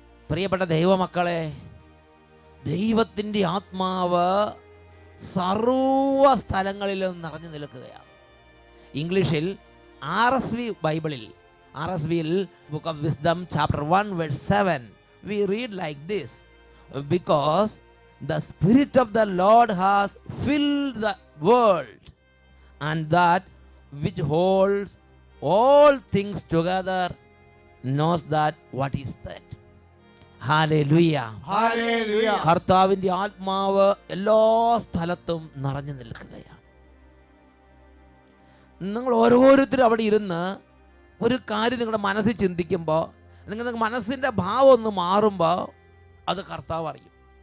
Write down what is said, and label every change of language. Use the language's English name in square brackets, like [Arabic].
[Malayalam] പ്രിയപ്പെട്ട ദൈവമക്കളെ, ദൈവത്തിൻ്റെ ആത്മാവ് സർവ സ്ഥലങ്ങളിലും നിറഞ്ഞു നിൽക്കുകയാണ്. ഇംഗ്ലീഷിൽ RSV ബൈബിളിൽ, RSVയിൽ [English] Book of wisdom chapter 1 verse 7 we read like this: because the spirit of the Lord has filled the world, and that which holds all things together knows that what is said. [Malayalam] Hallelujah, hallelujah. കർത്താവിൻ്റെ ആത്മാവ് എല്ലാ സ്ഥലത്തും നിറഞ്ഞു നിൽക്കുകയാണ്. നിങ്ങൾ ഓരോരുത്തരും അവിടെ ഇരുന്ന് ഒരു കാര്യം നിങ്ങളുടെ മനസ്സിൽ ചിന്തിക്കുമ്പോൾ, നിങ്ങൾക്ക് മനസ്സിൻ്റെ ഭാവം ഒന്ന് മാറുമ്പോൾ അത് കർത്താവ് അറിയും.